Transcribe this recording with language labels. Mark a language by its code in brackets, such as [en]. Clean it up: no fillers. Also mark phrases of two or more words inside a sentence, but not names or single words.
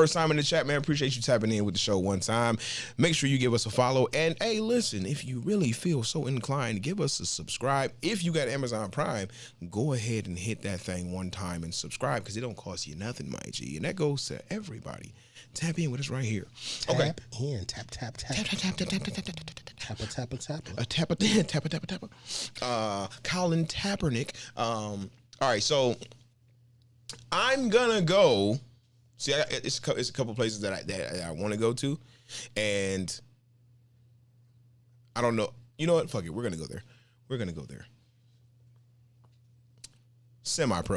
[en] First time in the chat, man. Appreciate you tapping in with the show one time. Make sure you give us a follow. And hey, listen, if you really feel so inclined, give us a subscribe. If you got Amazon Prime, go ahead and hit that thing one time and subscribe, because it don't cost you nothing, my G. And that goes to everybody. Tap in with us right here. Okay. Tap in. Tap. Tap, tap, tap, tap, tap, tap, tap, tap, tap. Tappa. Colin Kaepernick. All right, so I'm gonna go. See, it's a couple places that I want to go to, and I don't know. You know what? Fuck it. We're gonna go there. Semi-pro.